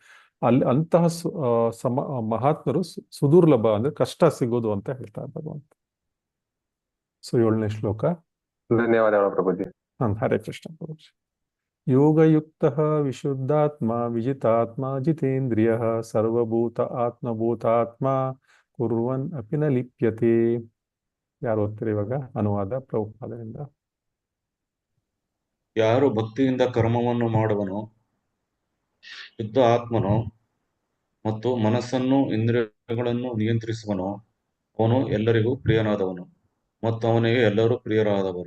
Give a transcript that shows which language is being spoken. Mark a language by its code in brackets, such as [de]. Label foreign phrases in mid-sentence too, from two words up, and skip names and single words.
[kn] ಅಲ್ಲಿ ಅಂತಹ ಮಹಾತ್ಮರು ಸುದುರ್ಲಭ ಅಂದ್ರೆ ಕಷ್ಟ ಸಿಗೋದು ಅಂತ ಹೇಳ್ತಾರೆ ಭಗವಂತ. ಸೊ 7ನೇ ಶ್ಲೋಕ. ಧನ್ಯವಾದಗಳು ಪ್ರಭುಜಿ. [sa] ಹರೇ ಕೃಷ್ಣ ಪ್ರಭು. ಯೋಗಯುಕ್ತಃ ವಿಶುದ್ಧಾತ್ಮ ವಿಜಿತಾತ್ಮ ಜಿತೇಂದ್ರಿಯಃ ಸರ್ವಭೂತ ಆತ್ಮಭೂತಾತ್ಮ ಕುರ್ವನ್ ಅಪಿ ನ ಲಿಪ್ಯತೆ. [kn] ಯಾರು ಓದ್ತೀರಿ ಇವಾಗ? ಅನುವಾದ ಪ್ರಭುಪಾದರಿಂದ. ಯಾರು ಭಕ್ತಿಯಿಂದ ಕರ್ಮವನ್ನು ಮಾಡುವನೋ, ಶುದ್ಧ ಆತ್ಮನೋ ಮತ್ತು ಮನಸ್ಸನ್ನು ಇಂದ್ರಿಯಗಳನ್ನು ನಿಯಂತ್ರಿಸುವನೋ ಅವನು ಎಲ್ಲರಿಗೂ ಪ್ರಿಯನಾದವನು ಮತ್ತು ಅವನಿಗೆ ಎಲ್ಲರೂ ಪ್ರಿಯರಾದವರು.